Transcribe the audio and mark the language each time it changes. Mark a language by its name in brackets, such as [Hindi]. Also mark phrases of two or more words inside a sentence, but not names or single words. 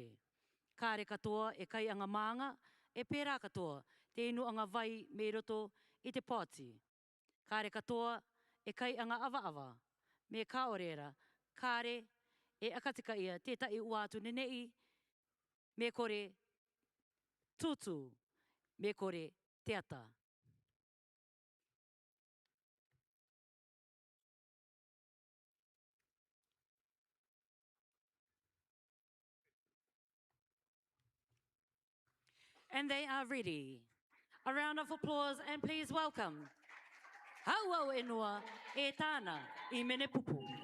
[Rarotongan] Kāre katoa e kai anga maanga, e pērā katoa te inu anga vai me roto I te pāti. Kāre katoa e kai anga awa-awa. Me kā orera, kāre e akatika ia tētai uatu nenei, me kore tutu, me kore teata. [English] And they are ready. A round of applause and please welcome Hauau Enua [Rarotongan] e tāna Imene Pupu.